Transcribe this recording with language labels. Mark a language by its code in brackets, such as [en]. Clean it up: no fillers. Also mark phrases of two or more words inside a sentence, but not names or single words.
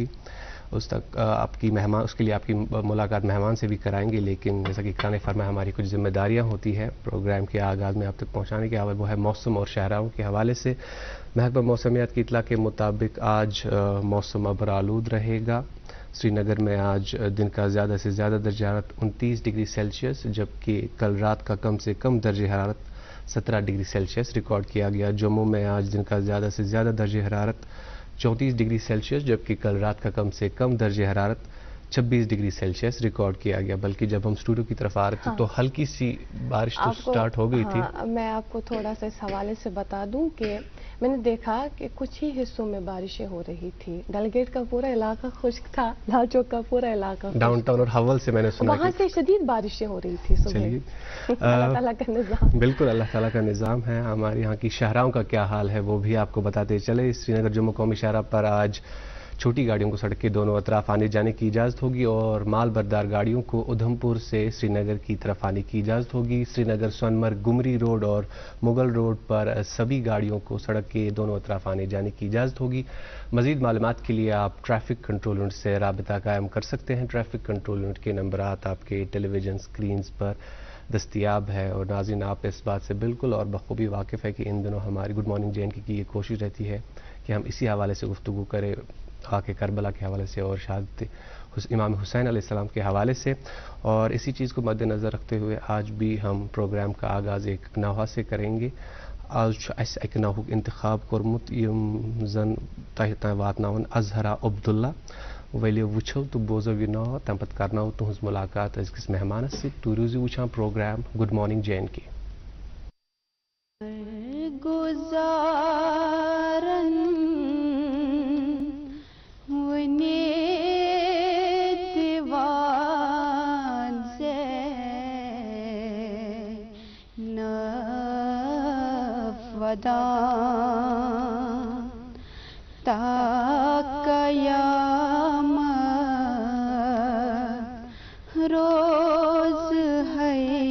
[ur] اس تک آپ کی مہمان، اس کے لیے آپ کی ملاقات مہمان سے بھی کرائیں گے، لیکن جیسا کہ اقرا نے فرمایا ہماری کچھ ذمہ داریاں ہوتی ہیں پروگرام کے آغاز میں آپ تک پہنچانے کے حوالے، وہ ہے موسم اور شاہراہوں کے حوالے سے۔ محکمہ موسمیات کی اطلاع کے مطابق آج موسم ابرآلود رہے گا۔ سری نگر میں آج دن کا زیادہ سے زیادہ درجہ حرارت 29 ڈگری سیلسیس، جبکہ کل رات کا کم سے کم درجہ حرارت 17 ڈگری سیلسیس ریکارڈ کیا گیا۔ جموں میں آج دن کا زیادہ سے زیادہ درجہ حرارت 34 ڈگری سیلسیس، جبکہ کل رات کا کم سے کم درجہ حرارت 26 ڈگری سیلسیس ریکارڈ کیا گیا۔ بلکہ جب ہم اسٹوڈیو کی طرف آ رہے تھے تو ہلکی سی بارش تو سٹارٹ ہو گئی تھی۔ میں آپ کو تھوڑا سا اس حوالے سے بتا دوں کہ میں نے دیکھا کہ کچھ ہی حصوں میں بارشیں ہو رہی تھی، ڈل گیٹ کا پورا علاقہ خشک تھا، لال چوک کا پورا علاقہ ڈاؤن ٹاؤن اور حول سے میں نے سنا وہاں سے شدید بارشیں ہو رہی تھی صبح۔ اللہ تعالیٰ کا نظام، بالکل اللہ تعالیٰ کا نظام ہے۔ ہمارے یہاں کی شاہراہوں کا کیا حال ہے وہ بھی آپ کو بتاتے چلے۔ سری نگر جموں قومی شاہراہ پر آج چھوٹی گاڑیوں کو سڑک کے دونوں اطراف آنے جانے کی اجازت ہوگی، اور مال بردار گاڑیوں کو ادھمپور سے سری نگر کی طرف آنے کی اجازت ہوگی۔ سری نگر سونمرگ گمری روڈ اور مغل روڈ پر سبھی گاڑیوں کو سڑک کے دونوں اطراف آنے جانے کی اجازت ہوگی۔ مزید معلومات کے لیے آپ ٹریفک کنٹرول یونٹ سے رابطہ قائم کر سکتے ہیں۔ ٹریفک کنٹرول یونٹ کے نمبرات آپ کے ٹیلی ویژن اسکرینز پر دستیاب ہے، اور ناظرین آپ اس بات سے بالکل اور بخوبی واقف ہے کہ ان دنوں ہماری گڈ مارننگ جے اینڈ کے کی یہ کوشش رہتی ہے کہ ہم اسی حوالے سے گفتگو کریں، واقعہ کربلا کے حوالے سے اور شہادت امام حسین علیہ السلام کے حوالے سے، اور اسی چیز کو مد نظر رکھتے ہوئے آج بھی ہم پروگرام کا آغاز ایک نوحہ سے کریں گے۔ [ks] آج اس ایک نوحہ انتخاب کورمت یم زن تہ واتناون اظہرا عبداللہ، ولو وچھو تو بوزو یہ نو تم پتہ کرناو تہذ ملاقات أزکِس مہمانس ست۔ تُہۍ روٗزِو وٕچھان پروگرام گڈ مارننگ جے اینڈ کے۔ گزارن ونی دیوان سے نفدان تا [ur] قیامت روز ہے